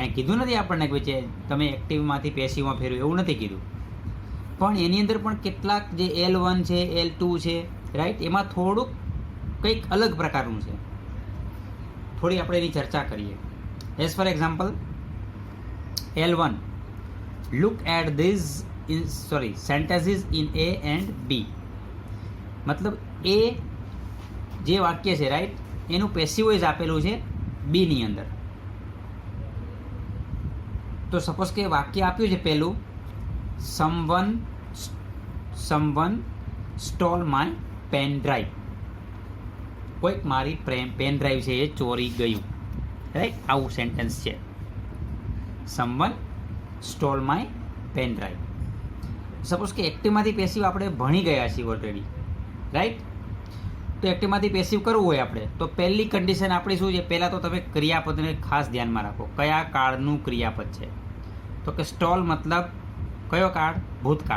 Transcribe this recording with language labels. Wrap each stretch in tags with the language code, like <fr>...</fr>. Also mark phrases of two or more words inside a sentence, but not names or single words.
<gu>અહીંયા કીધું નથી આપણને કે છે તમે એક્ટિવમાંથી પેસિવમાં ફેરવો, એવું નથી કીધું. પણ એની અંદર પણ કેટલાક જે L1 છે, L2 છે, રાઈટ, એમાં થોડુંક કંઈક અલગ પ્રકારનું છે. થોડી આપણે એની ચર્ચા કરીએ.</gu> <en>as for example L1, look at these sentences in A and B.</en> <gu>મતલબ એ જે વાક્ય છે, રાઈટ, એનું</gu> <en>passive voice</en> <gu>આપેલું છે બી ની અંદર. તો સપોઝ કે વાક્ય આપ્યું છે પહેલું,</gu> <en>someone stole my pen drive.</en> <gu>કોઈક મારી</gu> <en>pen drive</en> <gu>છે એ ચોરી ગયું, રાઈટ. આવું સેન્ટેન્સ છે,</gu> <en>someone stole my pen drive.</en> <gu>સપોઝ કે એક્ટિવમાંથી પેસિવ આપણે ભણી ગયા છીએ ઓલરેડી, રાઈટ. તો એક્ટિવમાંથી પેસિવ કરવું હોય આપણે તો પહેલી કન્ડિશન આપણી શું છે? પહેલાં તો તમે ક્રિયાપદને ખાસ ધ્યાનમાં રાખો, કયા કાળનું ક્રિયાપદ છે. તો કે સ્ટોલ મતલબ કયો કાળ? ભૂતકાળ.</gu>